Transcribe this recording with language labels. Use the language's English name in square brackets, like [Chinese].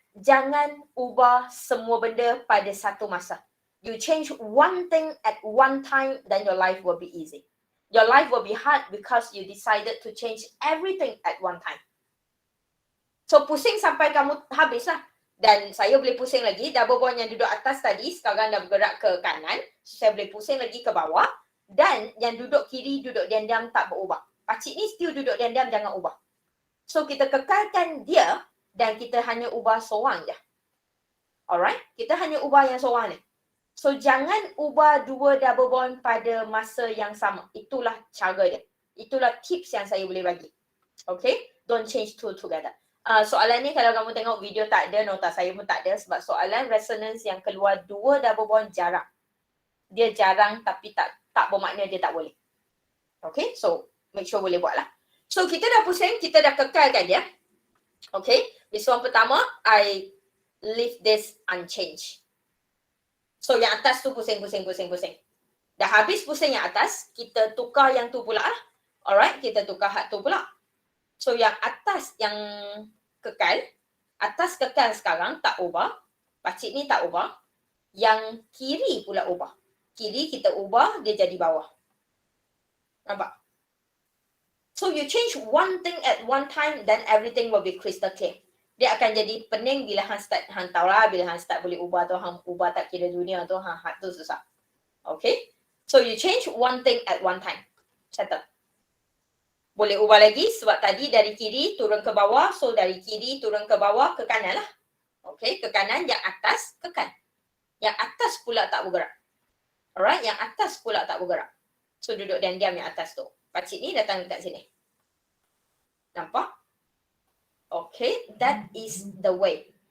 [Malay] Jangan ubah semua benda pada satu masa. [English] You change one thing at one time, then your life will be easy. Your life will be hard because you decided to change everything at one time. [Malay] So pusing sampai kamu habis lah. Dan saya boleh pusing lagi, double bond yang duduk atas tadi sekarang dah bergerak ke kanan. So saya boleh pusing lagi ke bawah. Dan yang duduk kiri, duduk diam-diam tak berubah. Pakcik ni still duduk diam-diam, jangan ubah. So kita kekalkan dia dan kita hanya ubah seorang je. Alright? Kita hanya ubah yang seorang ni. So jangan ubah dua double bond pada masa yang sama. Itulah cara dia. Itulah tips yang saya boleh bagi. Okay? [English] Don't change two together. [Malay] Soalan ni kalau kamu tengok video tak ada, nota saya pun tak ada sebab soalan resonance yang keluar dua double bond jarang. Dia jarang tapi tak bermakna dia tak boleh. Okay, so [English] make sure [Malay] boleh buat lah. So kita dah pusing, kita dah kekalkan dia. [English] Okay, this one [Malay] pertama, [English] I leave this unchanged. [Malay] So yang atas tu pusing. Dah habis pusing yang atas, kita tukar yang tu pula lah. Alright, kita tukar hak tu pula. So yang atas yang kekal, atas kekal sekarang tak ubah, pakcik ni tak ubah, yang kiri pula ubah. Kiri kita ubah, dia jadi bawah. Nampak? [English] So you change one thing at one time, then everything will be crystal clear. [Malay] Dia akan jadi pening bila hang tahu lah, bila hang start boleh ubah tu, hang ubah tak kira dunia tu, hang tu susah. [English] Okay? So you change one thing at one time. [Malay] Settle. Boleh ubah lagi sebab tadi dari kiri turun ke bawah. So dari kiri turun ke bawah ke kanan lah. Okay, ke kanan, yang atas ke kanan. Yang atas pula tak bergerak. Alright, yang atas pula tak bergerak. So duduk diam-diam yang atas tu. Pakcik ni datang dekat sini. Nampak? [English] Okay, that is the way.